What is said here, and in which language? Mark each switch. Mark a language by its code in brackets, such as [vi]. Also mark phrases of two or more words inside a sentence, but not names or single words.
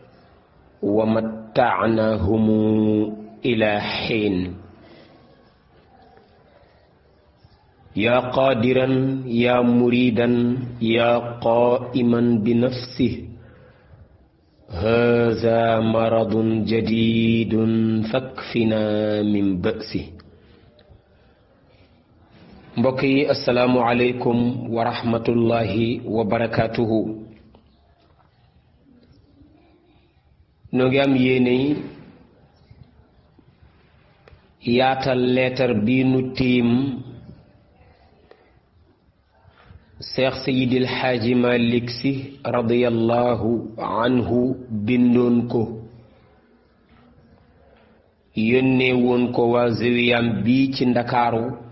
[ar] ومتعناهم إلى حين يا قادرا يا مريدا يا قائما بنفسه هذا مرض جديد فاكفنا من بأسه [wo] mbokki [ar] السلام عليكم ورحمة الله وبركاته [wo] noo ngi am yéene yaatal leetar bi nu tiim Seex Seydil Xaaji Malik Si [ar] رضي الله عنه [wo] bindoon ko yónnee woon ko waa zawiyam bi ci Ndakaaru